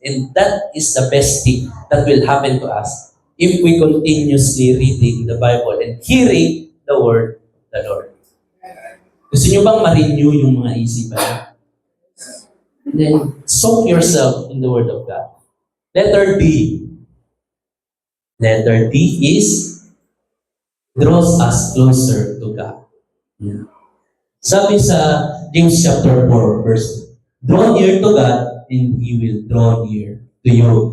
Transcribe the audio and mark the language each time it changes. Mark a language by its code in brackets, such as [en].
[en] And that is the best thing that will happen to us if we continuously reading the Bible and hearing the Word of the Lord. [tl] Gusto nyo bang ma-renew yung mga isipan? [en] Then, soak yourself in the Word of God. Letter D. Letter D is draws us closer to God. Yeah. [tl] Sabi sa [en] James chapter 4, verse 2, draw near to God, and He will draw near to you.